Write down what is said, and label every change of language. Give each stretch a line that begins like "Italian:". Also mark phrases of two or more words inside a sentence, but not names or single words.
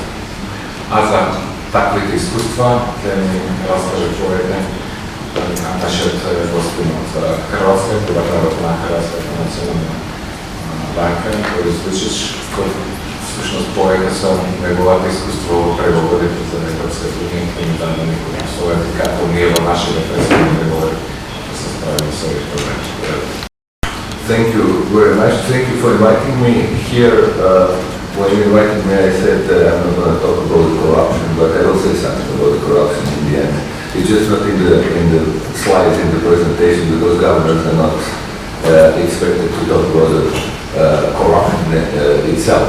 Macedonian: А за таквите искуства ќе ни раскаже повеќе нашиот гостин од Хрватска, Работна Хрватската национална банка, кој случиш, кој всушност повеќе со неговото искуство во преговорите за Европската унија, кој ни даде некои совети како ние во нашите предходни преговори да се справиме со овие проблеми.
English: Thank you very much. Thank you for inviting me here. When you invited me, I said I'm not going to talk about the corruption, but I will say something about the corruption in the end. It's just not in the slides in the presentation because governments are not expected to talk about the corruption itself.